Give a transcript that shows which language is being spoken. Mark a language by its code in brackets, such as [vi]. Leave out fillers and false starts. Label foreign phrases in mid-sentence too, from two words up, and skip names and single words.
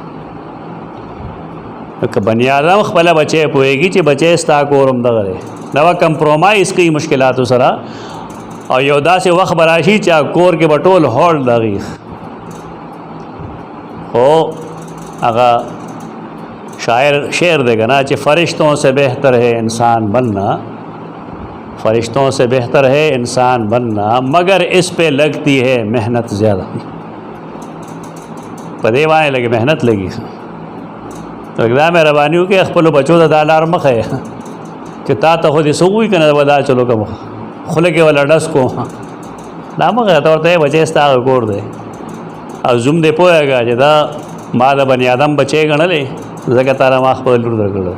[ps] که بني آدم خپله بچی پوهېږي چې بچی ستا کور هم دغه دی، دا به کمپرومایز کوي مشکلاتو سره، او یو داسې وخت به راشي چې کور کې به ټول هوړ دغي. [ur] خو هغه شعر دے گا نا کہ فرشتوں سے بہتر ہے انسان بننا، فرشتوں سے بہتر ہے انسان بننا، مگر اس پہ لگتی ہے محنت زیادہ. [ps] پدې باندې لګي محنت لګي. دا مهرباني وکړئ خپلو بچو ته دا لار مه ښیه چې تا ته خو دې څه ووایي که نه به دا چلو کوم خوله کې وله ډس کوم، دا مه ښیه. ته ورته یې بچی ستا هغه کور دی او زوم دې پوهېږه چې دا ما د بني آدم بچی ګڼلی ځکه تا له ما خپل لور درکړی.